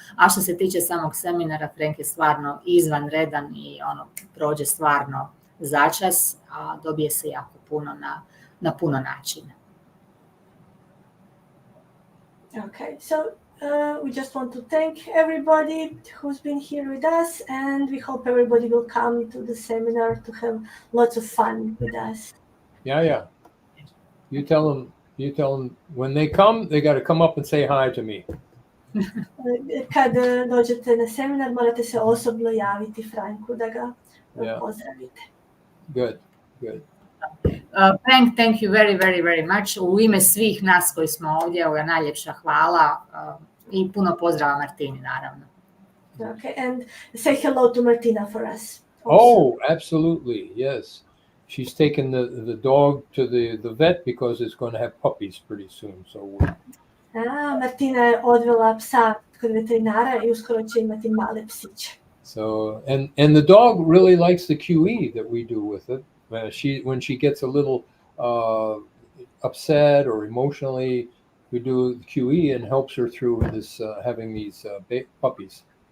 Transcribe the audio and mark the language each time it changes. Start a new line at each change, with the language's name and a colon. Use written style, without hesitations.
Croatian: A što se tiče samog seminara, Frank je stvarno izvanredan i prođe stvarno začas, a dobije se jako puno na puno načina.
English: Okay, so we just want to thank everybody who's been here with us, and we hope everybody will come to the seminar to have lots of fun with us. Yeah. You tell them when they come, they got to come up and say hi to me.
Croatian: Kad dođete na seminar, morate se osobno javiti Franku da ga pozdravite.
English: Good. Frank, thank you very, very, very much.
Croatian: U ime svih nas koji smo ovdje, najljepša hvala i puno pozdrava Martini, naravno.
English: Okay, and say hello to Martina for us. Also. Oh, absolutely, yes. She's taken the dog to the vet because it's going to have puppies pretty soon. So.
Croatian: Martina je odvela psa kod veterinara i uskoro će imati male psiće.
English: So and the dog really likes the QE that we do with it. When she gets a little upset or emotionally, we do the QE and helps her through this having these puppies.